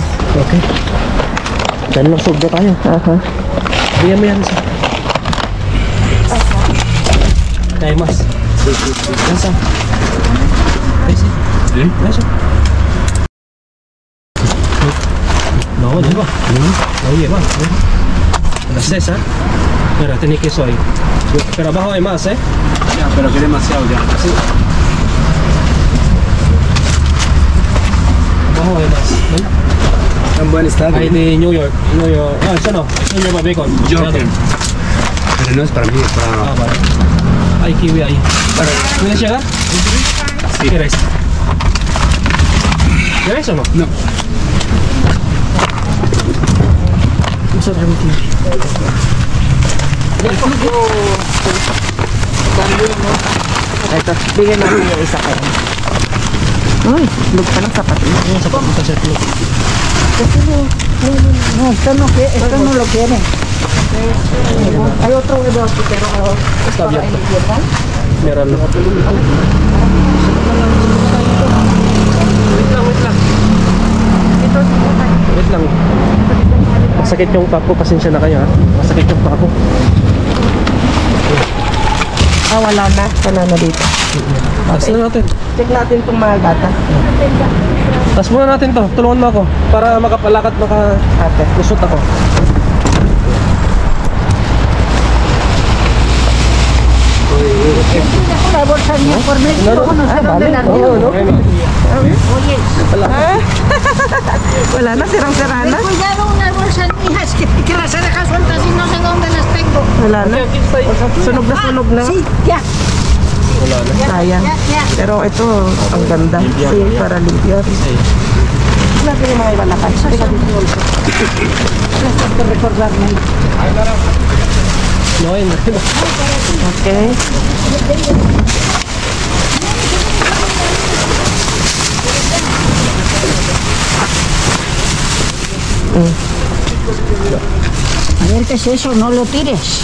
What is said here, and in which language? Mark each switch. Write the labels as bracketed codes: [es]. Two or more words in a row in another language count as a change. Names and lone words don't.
[tl] Okay. Dahil lang sobra tayo. Bigyan mo yan isa. Kaya mas. Nasa? Nasa? No, di ba? [es] Oye, va. Las esa. Mira, tenés queso ahí. Pero abajo hay más, ¿eh? Ya, pero que demasiado ya. Sí. Abajo hay más. ¿Ven? En buen estado. Hay de New York. Ah, eso no. Eso lleva bacon. Yorker. Pero no es para mí, es para... Ah, vale. Hay kiwi ahí. ¿Puedes llegar? Sí. ¿Quieres? ¿Quieres o no? No. Vamos a traer un kiwi. [tl] Ito, bigyan natin yung isa kayo. Uy, lug pa ng sapat. Yung sapat mo kasi ito. [es] No, esto no lo quiere. Hay otro huevo aquí, pero Está abierto. [tl] Meron. Wait lang. Masakit yung pako. Pasensya na kayo ha. Masakit yung pako. Ah, wala na. Wala na dito. Taas na natin. Check natin itong mga gata. Taas muna natin to. Tulungan mo ako. Para makapalakad Ate. lusot ako. [es] bolsa mía por mes, luego no sé dónde la [tl] Oo, no? [es] Oye, [tl] Wala na, sirang-sira na. [es] ten cuidado unas bolsas mías que las he dejado sueltas y no sé dónde las tengo. [tl] Wala na. Sunog na sunog na. [es] Sí, ya, [tl] Sayang. [es] ya. [tl] Pero ito, ang ganda. [es] Sí, para limpiar. [tl] Natin yung mga iba lakad. [es] Gracias por recordarme. [tl] No, ayun. Okay. [es] A ver qué es eso, no lo tires.